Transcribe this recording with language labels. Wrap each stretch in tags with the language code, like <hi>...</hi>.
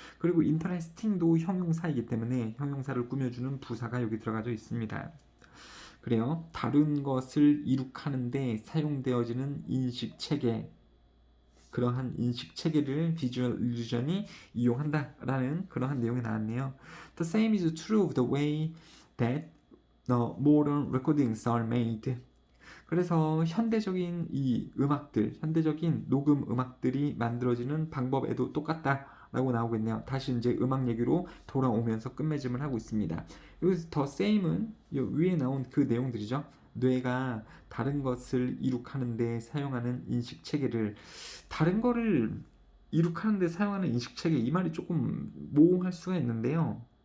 <ko>그리고 interesting도 형용사이기 때문에 형용사를 꾸며주는 부사가 여기 들어가져 있습니다. 그래요. 다른 것을 이룩하는데 사용되어지는 인식체계, 그러한 인식체계를 비주얼 일루전이 이용한다라는 그러한 내용이 나왔네요.</ko> <en>The same is true of the way that the modern recordings are made.</en> <ko>그래서 현대적인 이 음악들, 현대적인 녹음 음악들이 만들어지는 방법에도 똑같다라고 나오고 있네요. 다시 이제 음악 얘기로 돌아오면서 끝맺음을 하고 있습니다. 여기서 더 same은 위에 나온 그 내용들이죠. 뇌가 다른 것을 이룩하는 데 사용하는 인식 체계를, 다른 거를 이룩하는 데 사용하는 인식 체계, 이 말이 조금 모호할 수가 있는데요.</ko>